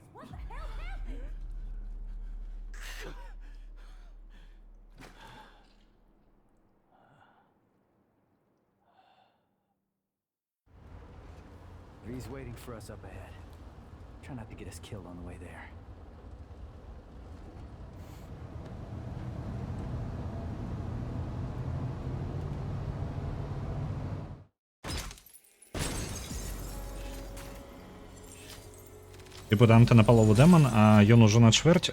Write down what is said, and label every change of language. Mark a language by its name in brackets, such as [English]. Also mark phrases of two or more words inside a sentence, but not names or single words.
[English] What the hell happened? He's waiting for us up ahead. Try not to get us killed on the way there. [Belarusian] Типу Данте на палову демон, а ён ужо на чвэрць.